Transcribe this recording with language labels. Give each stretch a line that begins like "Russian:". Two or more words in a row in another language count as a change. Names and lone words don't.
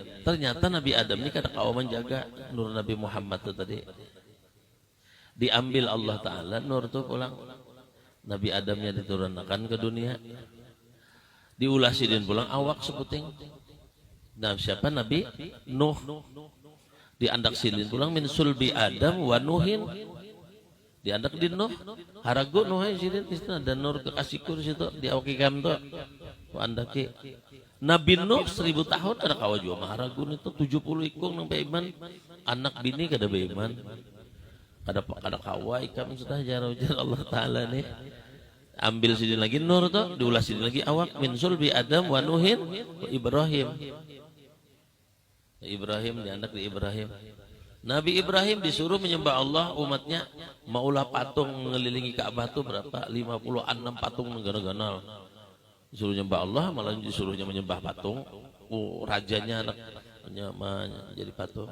Banjar: Ternyata Nabi Adam ini kada kau menjaga Nur Nabi Muhammad itu tadi. Diambil Allah Ta'ala, Nur itu pulang. Nabi Adamnya diturunkan ke dunia. Diulah Sidin pulang awak seputing. Nah, siapa Nabi Nuh diandak Sidin pulang
Arabic: min sulbi Adam wa Nuhin.
Banjar: Diandak di Nuh haragu Nuh Sidin isna dan Nur kekasihku di situ di awak ikam tu. Wa andaki Nabi Nuh 1000 tahun ada kawa jua haragu itu 70 ikung nang iman anak bini kada beiman. Kada kawa ikam sudah jarau-jarau Allah Taala nih. Ambil Sidin lagi Nur tu, diulas Sidin lagi awak
Arabic: min sulbi Adam wa Nuhin wa Ibrahim.
Banjar: Ibrahim dianak di Ibrahim. Nabi Ibrahim disuruh menyembah Allah, umatnya maulah patung mengelilingi Ka'bah itu berapa? 56 patung negara-ganal. Disuruh menyembah Allah, malah disuruhnya menyembah patung. Rajanya anaknya jadi patung.